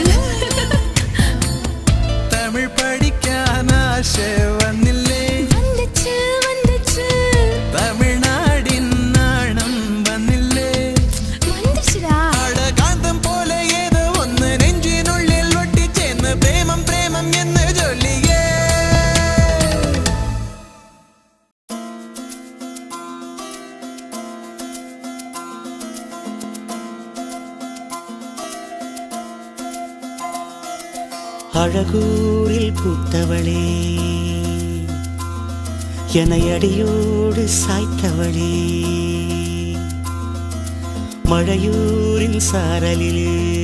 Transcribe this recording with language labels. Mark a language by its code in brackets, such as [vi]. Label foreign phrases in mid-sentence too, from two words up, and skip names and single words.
[ml] തമിഴ് പഠിക്കാൻ ആശ വന്നില്ലേ [ta] வந்துச்சு வந்துச்சு [ml] തമിഴ്നാടിൻ നാണം വന്നില്ലേ [ta] வந்துச்சுடா [ml] അടകാന്തം പോലെ ഏതോ ഒന്ന് നെഞ്ചിനുള്ളിൽ ഒട്ടിച്ചേർന്ന് പ്രേമം പ്രേമം എന്ന് ചൊല്ലിയേ [ta] அழகூரில் பூத்தவளே என்னை அடியோடு சாய்த்தவளே மழையூரின் சாரலிலே